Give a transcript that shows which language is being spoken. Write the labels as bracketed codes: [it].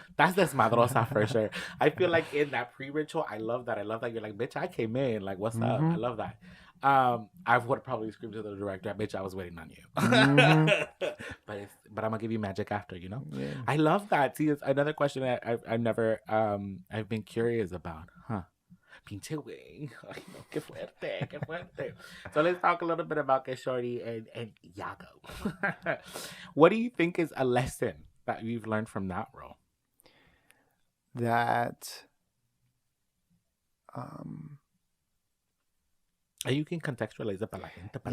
[en] That's desmadrosa for sure. I feel like in that pre-ritual, I love that. I love that you're like, bitch, I came in. Like, what's up? I love that. I would probably scream to the director, bitch, I was waiting on you. But I'm gonna give you magic after, you know? Yeah. I love that. See, it's another question that I've never I've been curious about. [es] Huh. Pinche güey. Ay, no, qué fuerte, qué fuerte. [en] So let's talk a little bit about Shorty and Yago. What do you think is a lesson that you've learned from that role? That You can contextualize it [es] para la gente, para